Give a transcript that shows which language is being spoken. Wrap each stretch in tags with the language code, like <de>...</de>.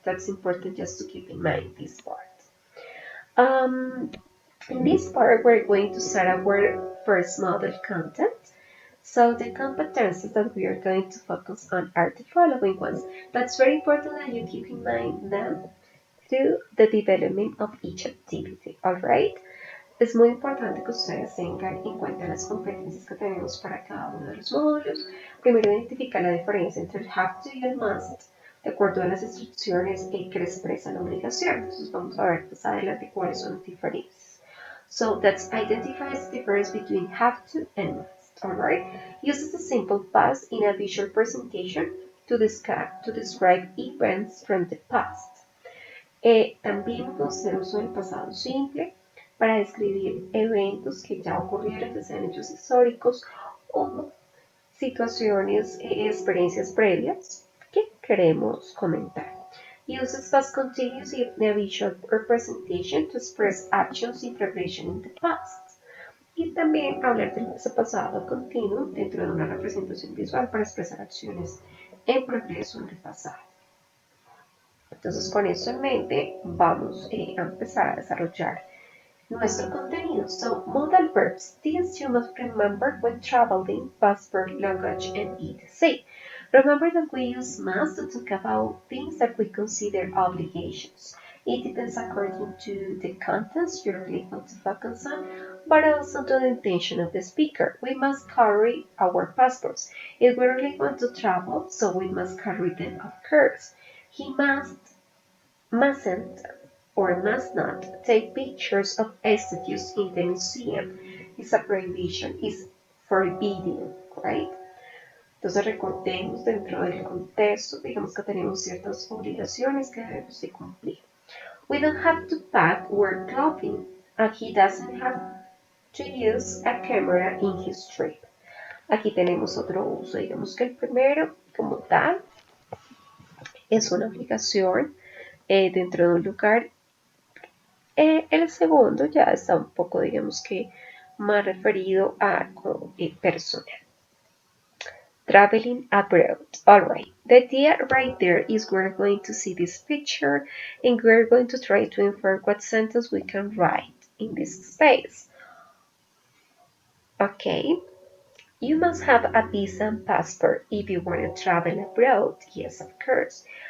<en>That's important just to keep in mind this part. In this part, we're going to start our first model content. So the competencies that we are going to focus on are the following ones. That's very important that you keep in mind them through the development of each activity, alright?</en> <es>Es muy importante que ustedes tengan en cuenta las competencias que tenemos para cada uno de los módulos. Primero, identificar la diferencia entre el have to y el must, de acuerdo a las instrucciones que le expresan la obligación. Entonces vamos a ver más adelante cuáles son las diferencias.</es> <en>So that's identifies the difference between have to and must, alright? Uses the simple past in a visual presentation to describe events from the past.</en> <es>También vamos a hacer uso del pasado simple para describir eventos que ya ocurrieron, que sean hechos históricos o situaciones, experiencias previas que queremos comentar.</es> <en>Uses past continuous in a visual representation to express actions in progression in the past.</en> <es>Y también hablar del pasado continuo dentro de una representación visual para expresar acciones en progreso en el pasado. Entonces, con eso en mente, vamos a empezar a desarrollar nuestro contenido.</es> <en>So, modal verbs. These you must remember when traveling, past verb, language, and etc. Remember that we use must to talk about things that we consider obligations. It depends according to the context you're really going to focus on, but also to the intention of the speaker. We must carry our passports. If we're really going to travel, so we must carry them, of course. He mustn't or must not take pictures of statues in the museum. It's a prohibition, it's forbidden, right?</en> <es>Entonces recordemos dentro del contexto, digamos que tenemos ciertas obligaciones que debemos de cumplir.</es> <en>We don't have to pack or clothing, and he doesn't have to use a camera in his trip.</en> <es>Aquí tenemos otro uso, digamos que el primero, como tal, es una obligación dentro de un lugar. El segundo ya está un poco, digamos que, más referido a personal.</es> <en>Traveling abroad. Alright, the idea right there is we're going to see this picture and we're going to try to infer what sentence we can write in this space. Okay, you must have a visa and passport if you want to travel abroad. Yes, of course.</en>